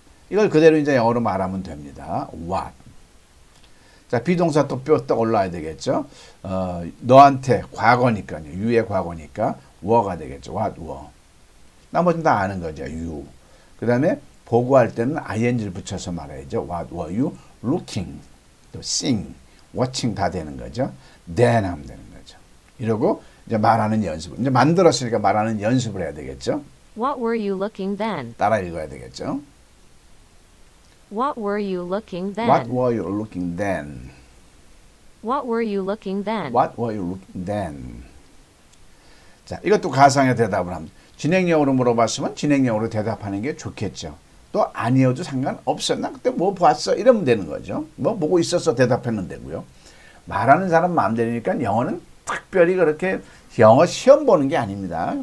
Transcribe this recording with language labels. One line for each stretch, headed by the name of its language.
Korean: 이걸 그대로 이제 영어로 말하면 됩니다.
English: what.
Korean: 자, 비동사 또 뼈 떡 올라야 되겠죠. 너한테 과거니까요. you의 과거니까 were가 되겠죠.
English: what were.
Korean: 나머지는 다 아는 거죠. you. 그 다음에 보고할 때는 ing를 붙여서 말해야죠.
English: what were you looking, 또 seeing, watching
Korean: 다 되는 거죠. then 하면 되는 거죠. 이러고 이제 말하는 연습. 이제 만들었으니까 말하는 연습을 해야 되겠죠.
English: What were you looking then?
Korean: 따라 읽어야 되겠죠.
English: What were you looking then? What were you looking then? What were you looking then? What were you looking then?
Korean: 자, 이것도 가상의 대답을 합니다. 진행형으로 물어봤으면 진행형으로 대답하는 게 좋겠죠. 또 아니어도 상관없어. 나 그때 뭐 봤어? 이러면 되는 거죠. 뭐 보고 있었어 대답하면 되고요. 말하는 사람 마음대로니까 영어는 특별히 그렇게 영어 시험 보는 게 아닙니다.